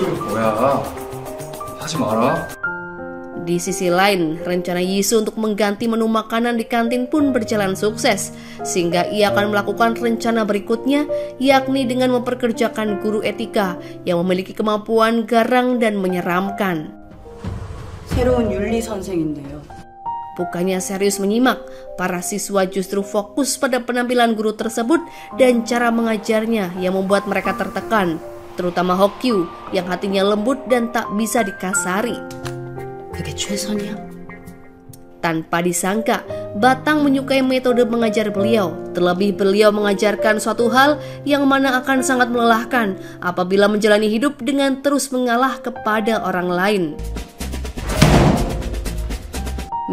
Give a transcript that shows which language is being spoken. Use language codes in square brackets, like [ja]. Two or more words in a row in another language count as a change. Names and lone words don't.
[id] Di sisi lain, rencana Yisu untuk mengganti menu makanan di kantin pun berjalan sukses, sehingga ia akan melakukan rencana berikutnya, yakni dengan memperkerjakan guru etika yang memiliki kemampuan garang dan menyeramkan. [ko] 새로운 윤리 선생인데요. [id] Bukannya serius menyimak, para siswa justru fokus pada penampilan guru tersebut dan cara mengajarnya yang membuat mereka tertekan, terutama Hokyu yang hatinya lembut dan tak bisa dikasari. [ko] 그게 최선이야? [id] Tanpa disangka, Batang menyukai metode mengajar beliau. Terlebih beliau mengajarkan suatu hal yang mana akan sangat melelahkan apabila menjalani hidup dengan terus mengalah kepada orang lain.